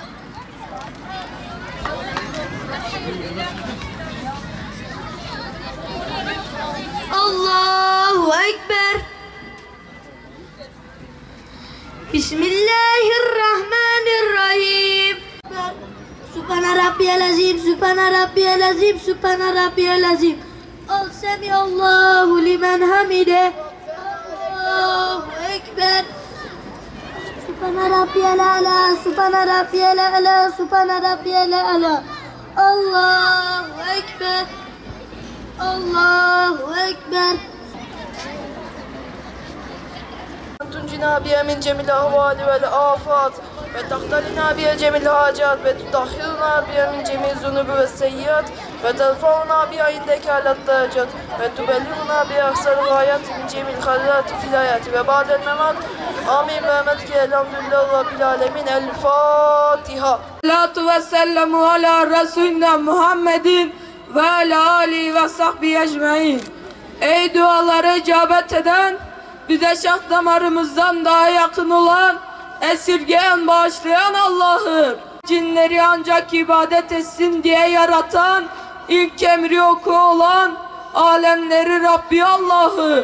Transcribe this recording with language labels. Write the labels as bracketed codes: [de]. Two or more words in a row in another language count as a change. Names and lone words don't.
[ar] الله أكبر. بسم الله الرحمن الرحيم. سبحان ربي العظيم، سبحان ربي العظيم، سبحان ربي العظيم. سمع الله لمن حمده. الله أكبر. سبحان ربي الأعلى، سبحان ربي الأعلى، سبحان ربي الأعلى. الله أكبر. الله أكبر. تنجنا بها من جميع الأهوال والآفات وتختارنا بها جميع الحاجات وتطهرنا بها من جميع الذنوب والسيئات وترفعنا بها عندك على الدرجات وتبلغنا بها أقصى الغايات من جميع الخيرات في الحياة وبعد الممات. آمين برحمتك الحمد لله رب العالمين. الفاتحة. الصلاة والسلام على رسولنا محمد وعلى آله وصحبه أجمعين. [tr] Ey duaları icabet eden, bize şah damarımızdan daha yakın olan, esirgeyen, bağışlayan Allah'ım. Cinleri ancak ibadet etsin diye yaratan, ilk emri oku olan, alemleri Rabbi Allah'ım.